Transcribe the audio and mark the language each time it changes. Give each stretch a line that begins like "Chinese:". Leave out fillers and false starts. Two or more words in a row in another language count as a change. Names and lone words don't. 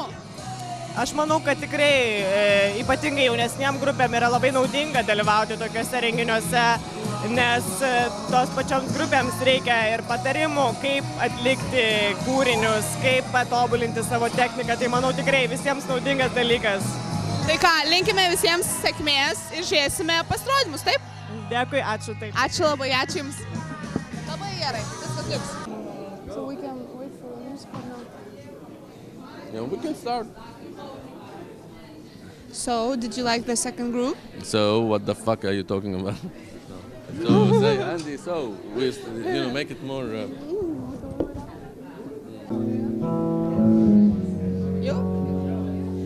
Lithuanian: Aš manau, kad tikrai ypatingai jaunesniem grupėm yra labai naudinga dalyvauti tokiuose renginiuose, nes tos pačioms grupėms reikia ir patarimų, kaip atlikti kūrinius, kaip patobulinti savo techniką. Tai manau tikrai visiems naudingas dalykas. Tai ką, linkime visiems sėkmės ir žiūrėsime pasirodymus, taip? Dėkui, ačiū taip. Ačiū labai, ačiū Jums. Labai gerai, viskas liks.
English: So we can wait for the music now. Yeah, we can start. So, did you like the second group? So, what the fuck are you talking about? No. So, say, Andy, make it more... You?